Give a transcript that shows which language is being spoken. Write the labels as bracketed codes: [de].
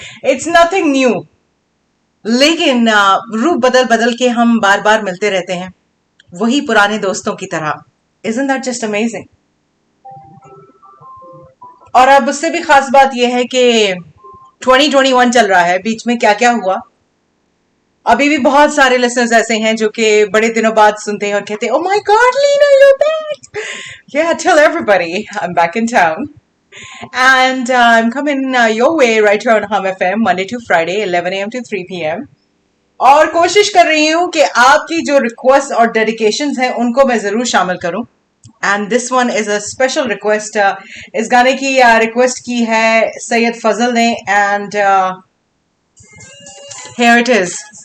[en] it's nothing new, [hi] लेकिन रूप बदल बदल के हम बार बार मिलते रहते हैं वही पुराने दोस्तों की तरह. [en] Isn't that just amazing. [hi] और अब उससे भी खास बात यह है कि 2021 चल रहा है, बीच में क्या क्या हुआ. अभी भी बहुत सारे लिसनर्स ऐसे हैं जो कि बड़े दिनों बाद सुनते हैं और कहते हैं, [en] "Oh my God, Lena, you're back!" Yeah, tell everybody I'm back in town, and I'm coming your way right here on Hum FM Monday to Friday, 11 a.m. to 3 p.m. [hi] और कोशिश कर रही हूँ कि आपकी जो रिक्वेस्ट और डेडिकेशंस हैं उनको मैं जरूर शामिल करूँ. [en] And this one is a special request. [hi] इस गाने की रिक्वेस्ट की है सैयद फजल ने [en] And here it is.